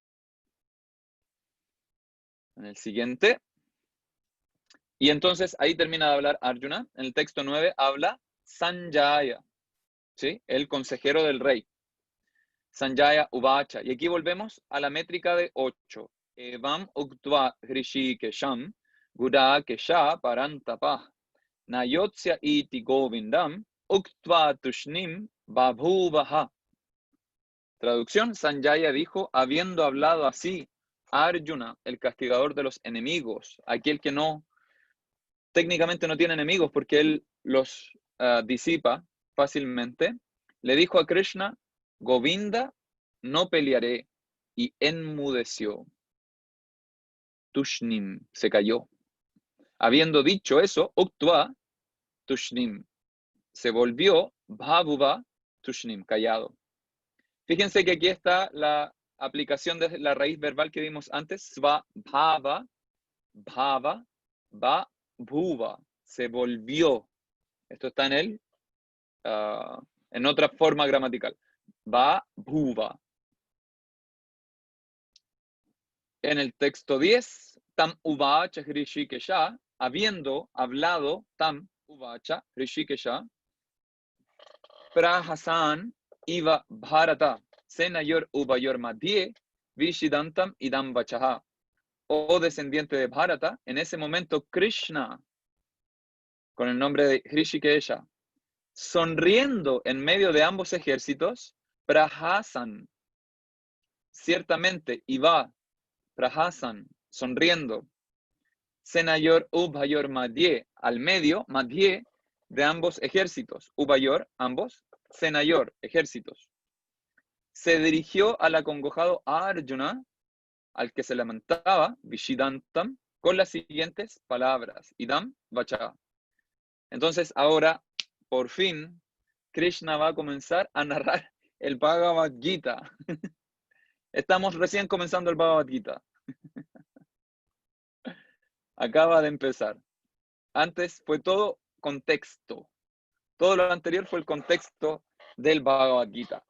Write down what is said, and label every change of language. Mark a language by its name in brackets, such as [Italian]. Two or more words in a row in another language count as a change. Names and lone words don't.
[Spanish] En el siguiente. Y entonces ahí termina de hablar Arjuna. En el texto 9 habla Sanjaya, ¿sí? El consejero del rey. [Sanskrit] सञ्जय उवाच. [Spanish] Y aquí volvemos a la métrica de 8. [Sanskrit] एवम् उक्त्वा हृषीकेशं गुडाकेश परन्तपः नयोत्स्य इति गोविन्दम् उक्त्वा तूष्णीं बभूवह. [Spanish] Traducción, Sanjaya dijo, habiendo hablado así, Arjuna, el castigador de los enemigos, aquel que técnicamente no tiene enemigos porque él los disipa fácilmente, le dijo a Krishna, Govinda, no pelearé, y enmudeció. Tushnim, se cayó. Habiendo dicho eso, [Sanskrit] उक्त्वा तूष्णीम्, [Spanish] se volvió, [Sanskrit] बभूव तूष्णीम्, [Spanish] callado. Fíjense que aquí está la aplicación de la raíz verbal que vimos antes, [Sanskrit] स्व भव भव व भुव, [Spanish] se volvió. Esto está en otra forma gramatical. [Sanskrit] व भुव. [Spanish] En el texto 10, [Sanskrit] तम् उवाच हृषीकेश, [Spanish] habiendo hablado, [Sanskrit] तम् उवाच हृषीकेश प्रहसन् इव भारत सेनयोर् उवयोर् मध्ये विषीदन्तम् इदं वचः. [Spanish] Oh descendiente de Bharata, en ese momento Krishna, con el nombre de Hrishikesha, sonriendo en medio de ambos ejércitos, prahasan, ciertamente, [Sanskrit] इव प्रहसन्, sonriendo, सेनयोर् उभयोर् मध्ये, [Spanish] al medio, madhye, de ambos ejércitos, ubhayor, ambos, senayor, ejércitos. Se dirigió al acongojado Arjuna, al que se lamentaba, Vishidantam, con las siguientes palabras, [Sanskrit] इदं वच. [Spanish] Entonces ahora, por fin, Krishna va a comenzar a narrar el Bhagavad Gita. Estamos recién comenzando el Bhagavad Gita. Acaba de empezar. Antes fue todo contexto. Todo lo anterior fue el contexto del Bhagavad Gita.